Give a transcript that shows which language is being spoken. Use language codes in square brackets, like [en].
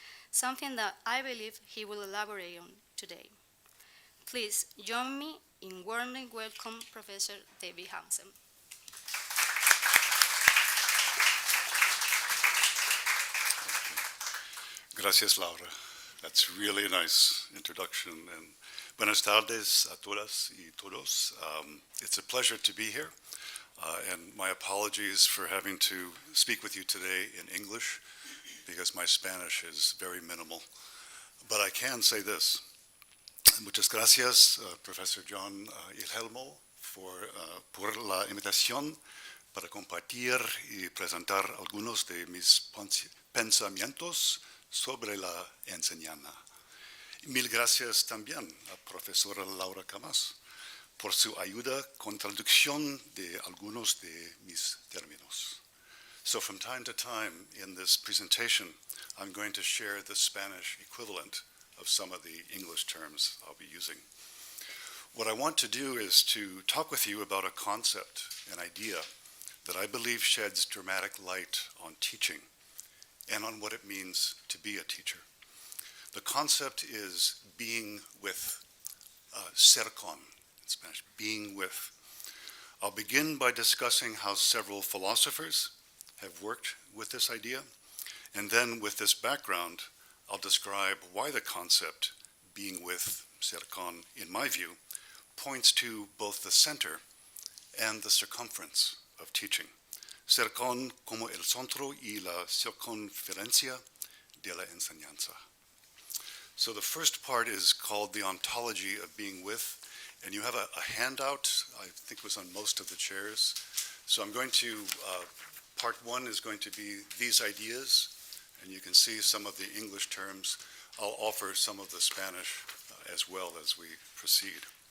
[en] Something that I believe he will elaborate on today. Please join me in warmly welcome Professor David Hansen. [es] Gracias, Laura. [en] That's really a nice introduction. [es] And buenas tardes a todas y todos. [en] It's a pleasure to be here. And my apologies for having to speak with you today in English, because my Spanish is very minimal. But I can say this. [es] Muchas gracias, Professor John Ilhelmo, por la invitación para compartir y presentar algunos de mis pensamientos sobre la enseñanza. Mil gracias también a profesora Laura Camas por su ayuda con traducción de algunos de mis términos. [en] So from time to time in this presentation, I'm going to share the Spanish equivalent of some of the English terms I'll be using. What I want to do is to talk with you about a concept, an idea, that I believe sheds dramatic light on teaching and on what it means to be a teacher. The concept is being with, [es] ser con [en] in Spanish, being with. I'll begin by discussing how several philosophers have worked with this idea, and then with this background, I'll describe why the concept, being with, [es] ser con, [en] in my view, points to both the center and the circumference of teaching. [es] Cercón como el centro y la circunferencia de la enseñanza. [en] So the first part is called the ontology of being with, and you have a handout, I think it was on most of the chairs. So I'm going to, part one is going to be these ideas, and you can see some of the English terms. I'll offer some of the Spanish as well as we proceed.